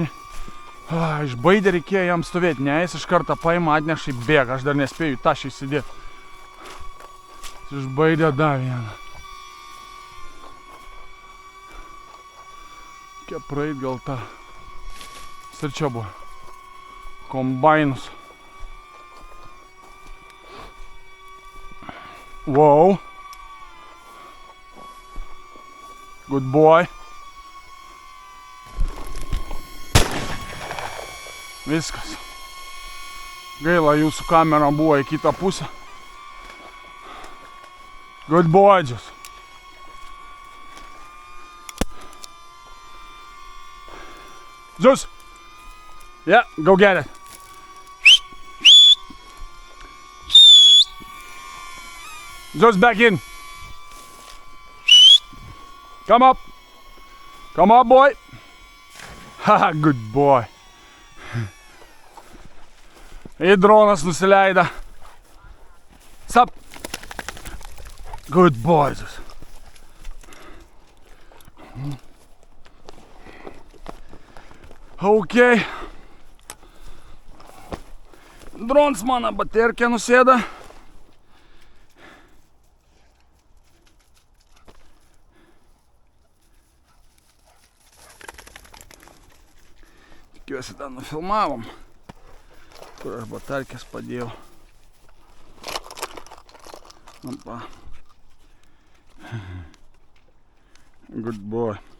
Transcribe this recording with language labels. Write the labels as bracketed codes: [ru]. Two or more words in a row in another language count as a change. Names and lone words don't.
[lt] Išbaidė reikėjo jam stovėti, ne, jis iš karto paima, atneša į bėgą, aš dar nespėjau į tašį įsidėti. Išbaidė dar vieną. Reikia praeit gal tą. Serčia buvo. Kombainus. [en] Wow. Good boy. [lt] Viskas. Gaila, jūsų kamera buvo į kitą pusę. [en] Good boy, just. Zeus. Yeah, go get it. Zeus, back in. Come up. Come up, boy. Haha, good boy. [lt] И dronas nusileido. [en] Sup? Good boy. Okay. [lt] Dronas mano baterkė nusėda. Tikiuosi tą nufilmavom, kur aš baterkės padėjau. Opa. [en] Good boy.